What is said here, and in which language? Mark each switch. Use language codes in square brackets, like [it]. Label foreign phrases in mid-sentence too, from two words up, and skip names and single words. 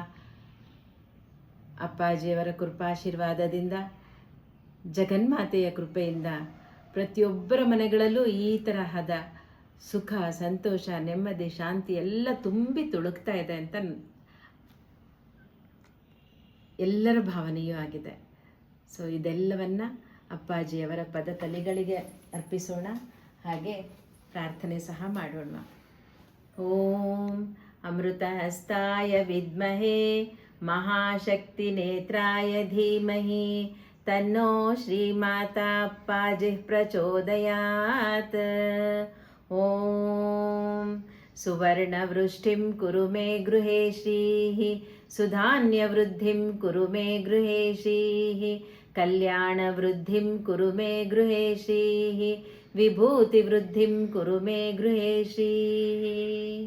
[kn] ಅಪ್ಪಾಜಿಯವರ ಕೃಪಾಶೀರ್ವಾದದಿಂದ, ಜಗನ್ಮಾತೆಯ ಕೃಪೆಯಿಂದ ಪ್ರತಿಯೊಬ್ಬರ ಮನೆಗಳಲ್ಲೂ ಈ ತರಹದ ಸುಖ, ಸಂತೋಷ, ನೆಮ್ಮದಿ, ಶಾಂತಿ ಎಲ್ಲ ತುಂಬಿ ತುಳುಕ್ತಾ ಇದೆ ಅಂತ ಎಲ್ಲರ ಭಾವನೆಯೂ ಆಗಿದೆ. ಸೊ ಇದೆಲ್ಲವನ್ನು ಅಪ್ಪಾಜಿಯವರ ಪದ ತಲೆಗಳಿಗೆ ಅರ್ಪಿಸೋಣ. ಹಾಗೆ ಪ್ರಾರ್ಥನೆ ಸಹ ಮಾಡೋಣ. [sa] ಓಂ ಅಮೃತ ಹಸ್ತಾಯ ವಿದ್ಮಹೇ महाशक्तिनेत्राय धीमहि तन्नो श्रीमाता अप्पाजिः प्रचोदयात्। ॐ सुवर्णवृष्टिं कुरु मे गृहे श्रीः, सुधान्यवृद्धिं कुरु मे गृहे श्रीः, कल्याणवृद्धिं कुरु मे गृहे श्रीः, विभूतिवृद्धिं कुरु मे गृहे श्रीः।